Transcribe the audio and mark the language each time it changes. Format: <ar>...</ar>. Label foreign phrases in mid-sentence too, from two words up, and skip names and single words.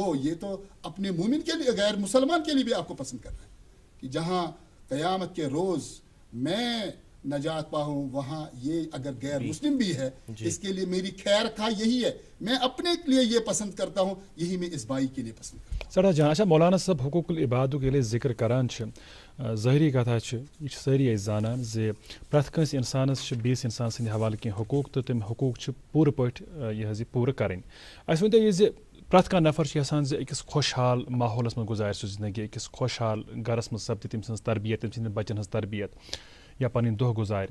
<ur>یہ تو اپنے مومن کے لیے, غیر مسلمان کے لیے بھی آپ کو پسند کرنا ہے کہ جہاں قیامت کے روز میں نجات پاؤں وہاں یہ اگر غیر مسلم بھی ہے اس کے لیے میری خیر خواہ یہی ہے. میں اپنے لیے یہ پسند کرتا ہوں, یہی میں اس بھائی کے لیے پسند کرتا ہوں.</ur> <ks>سڑا جان اچھا مولانا صاحب حقوق العباد کے لیے ذکر کران ظاہری کتھا یہ ساری زانان زِ پرٛٮ۪تھ کٲنٛسہِ اِنسانَس بیٚیِس اِنسان سٕنٛدِ حوالہٕ کینٛہہ حقوٗق تہٕ تِم حقوٗق چھِ پوٗرٕ پٲٹھۍ یہِ حظ یہِ پوٗرٕ کَرٕنۍ. اَسہِ ؤنۍتو یہِ زِ پرٛٮ۪تھ کانٛہہ نفر چھُ یژھان زِ أکِس خۄشحال ماحولَس منٛز گُزارِ سُہ زندگی, أکِس خۄشحال گَرَس منٛز سپدِ تٔمۍ سٕنٛز تربیت, تٔمۍ سٕنٛدٮ۪ن بَچَن ہٕنٛز تربیت یا پَنٕنۍ دۄہ گُزارِ.</ks>